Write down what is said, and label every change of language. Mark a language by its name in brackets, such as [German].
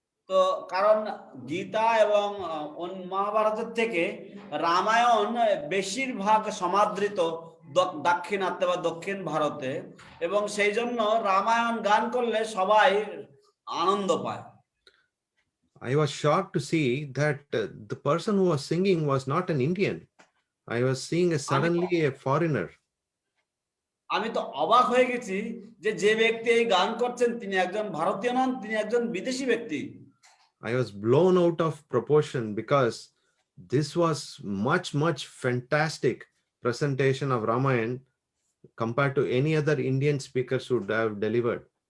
[Bangla] তো কারণ গীতা এবং মহাভারতের থেকে রামায়ণ বেশিরভাগ সমাদৃত দাক্ষিণাত্যে বা দক্ষিণ ভারতে, এবং সেই জন্য রামায়ণ গান করলে সবাই আনন্দ পায়। [English] I was shocked to see that the person who was singing was not an Indian. I was seeing suddenly a foreigner. [Bangla] আমি তো অবাক হয়ে গেছি যে যে ব্যক্তি এই গান করছেন তিনি একজন ভারতীয় নন, তিনি একজন বিদেশি ব্যক্তি। [English] I was blown out of proportion because this was much fantastic presentation of Ramayana compared to any other Indian speakers who would have delivered.